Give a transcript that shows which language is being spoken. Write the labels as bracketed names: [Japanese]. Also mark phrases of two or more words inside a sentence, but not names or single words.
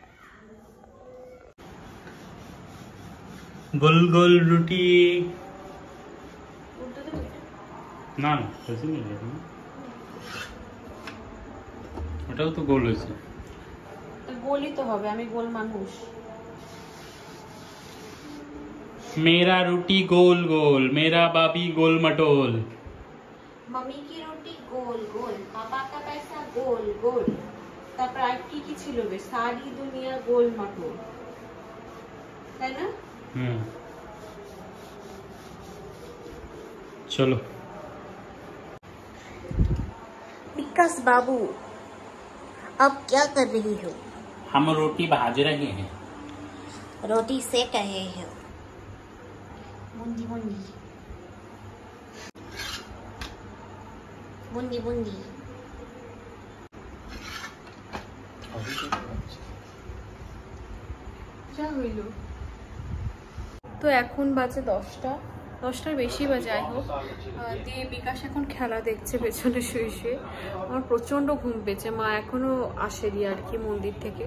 [Bangla] গোল গোল রুটি না, ওটাও তো গোল হয়েছে। গোলই তো হবে, আমি গোল মানুষ। [Hindi] मेरा रोटी गोल गोल, मेरा बाबी गोल मटोल। मम्मी की रोटी गोल गोल, पापा का पैसा गोल गोल। [Bangla] তারপর আর কি ছিল বে, [Hindi] सारी दुनिया गोल मटर, [Bangla] তাই না? [Hindi] चलो विकास बाबू अब क्या कर रही हो? हम रोटी भाज रहे हैं। रोटी सेक रहे हो? बूंदी बूंदी बूंदी बूंदी। [Bangla] যা হইল। তো এখন বাজে 10টার বেশি বাজে, যাই হোক। দিয়ে বিকাশ এখন খেলা দেখছে পেছনে শুয়ে শুয়ে। আমার প্রচণ্ড ঘুম পেয়েছে, মা এখনো আসেনি আর কি মন্দির থেকে।